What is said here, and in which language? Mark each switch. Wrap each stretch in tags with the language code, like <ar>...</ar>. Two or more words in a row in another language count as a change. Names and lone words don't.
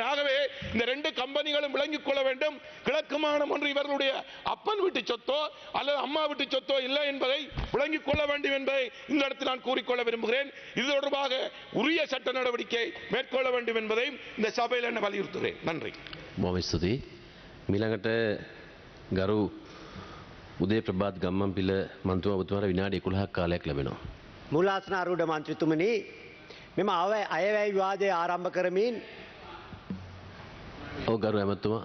<ta>ஆகவே இந்த 2 கம்பெனிகளும் விளங்கிக் கொள்ள வேண்டும். கிழக்கு மாகாணம் ஒன்று இவர்களுடைய அப்பன் வீட்டு சொத்தோ அல்லது அம்மா வீட்டு சொத்தோ இல்லை என்பதை விளங்கிக் கொள்ள வேண்டும் என்பதை இந்த இடத்தில் நான் கூறிக்கொள்ள விரும்புகிறேன். இது தொடர்பாக உரிய சட்ட நடவடிக்கை மேற்கொள்ள வேண்டும் என்பதையும் இந்த சபையில் என்ன வலியுறுத்துகிறேன். நன்றி.</ta> <si>ස්තුතියි. මීළඟට ගරු උදේ ප්‍රභාත් ගම්මන්පිල මන්ත්‍රීතුමා ඔබතුමාට විනාඩි 11ක් කාලයක් ලැබෙනවා. මූලාසන ආරූඪ මන්ත්‍රීතුමනි, මෙම අයවැය විවාදය ආරම්භ කරමින් ඔව් ගරු ඇමතුමා</si>